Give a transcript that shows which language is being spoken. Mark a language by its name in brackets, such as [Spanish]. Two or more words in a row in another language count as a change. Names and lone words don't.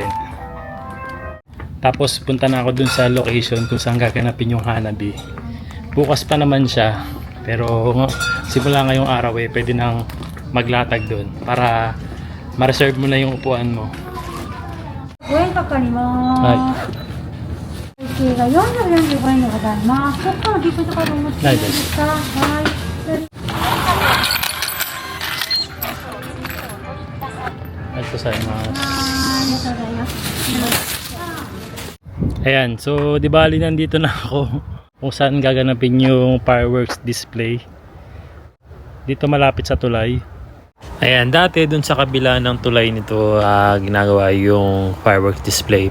[Filipino] Tapos, punta na ako dun sa location kung saan gaganapin yung Hanabi. Bukas pa naman siya. Pero, simula ngayong araw pwede nang maglatag dun para ma-reserve mo na yung upuan mo. Uy, kakalimutan. Ay. [Japanese] 計が445円でございます。そこからギフトカードお持ちでいいですか？はい。 [Filipino] Ito sa mas. [Japanese] ありがとうございます。 [Filipino] Ayan, so di bali nandito na ako kung saan gaganapin yung [English] fireworks display. [Filipino] Dito malapit sa tulay. Ayan, dati dun sa kabila ng tulay nito ginagawa yung [English] fireworks display.